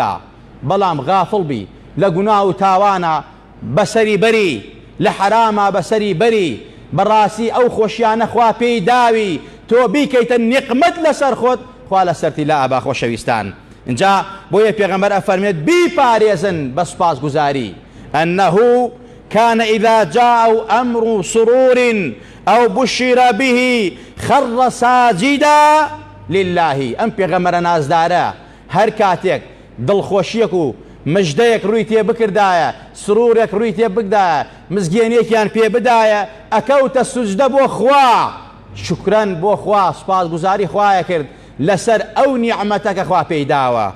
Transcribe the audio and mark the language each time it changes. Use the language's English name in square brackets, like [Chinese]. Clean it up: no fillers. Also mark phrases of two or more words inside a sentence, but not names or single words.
[Central Kurdish] بەڵام غافڵ بی لە گوناه و تاوانە بەسەری بەری لە حرامە بەسەری بەری بەڕاستی ئەو خۆشیانە خوا پێی داوی تۆ بیکەیتە نیقمەت لەسەر خۆت خوا لەسەرتی لا ئابا خۆشەویستان. اینجا بۆیە پێغەمبەر ئەفەرمێت بیپارێزن بە سوپاسگوزاری [Arabic] أنه كان إذا جاء أمر سرور أو بشر به خر ساجدا لله. [Central Kurdish] ئەم پێغەمبەرە نازدارە هەر کاتێک دڵخۆشیەک و مژدەیەک ڕووی تێ بکردایە سرورێک ڕووی تێ بکدایە مزگێنێکیان پێ بدایە ئەکەوتە سوجدە بۆ خوا شکرەن بۆ خوا سوپاسگوزاری خوایە کرد لەسەر ئەو نیعمەتە کە خوا پێی داوە.